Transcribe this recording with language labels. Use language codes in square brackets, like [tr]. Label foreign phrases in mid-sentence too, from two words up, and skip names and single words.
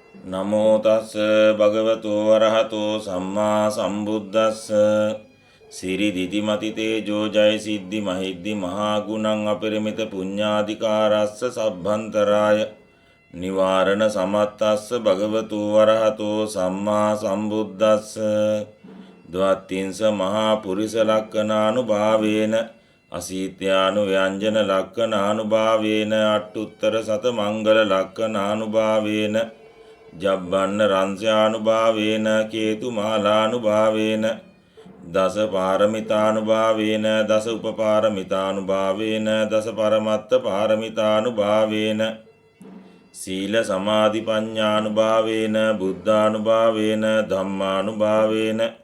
[pi] නමෝ තස් භගවතෝ වරහතෝ සම්මා සම්බුද්දස්ස සිරි දිදිමති තේජෝ ජය සිද්ධි මහිද්දි මහා ගුණං අපරිමිත පුඤ්ඤාධිකාරස්ස සබ්බන්තරාය නිවාරණ සමත්තස්ස භගවතෝ වරහතෝ සම්මා සම්බුද්දස්ස ද්වත්තිංස මහා පුරිස ලක්ඛනානුභාවේන අසීත්‍යානු ව්‍යංජන ලක්ඛනානුභාවේන අට්ඨුත්තර සත මංගල ලක්ඛනානුභාවේන ජබ්බන්න රංස්‍යානුභාවේන කේතුමාලානුභාවේන දස පාරමිතානුභාවේන දස උපපාරමිතානුභාවේන දස පරමත්ත පාරමිතානුභාවේන සීල සමාධි ප්‍රඥානුභාවේන බුද්ධානුභාවේන ධම්මානුභාවේන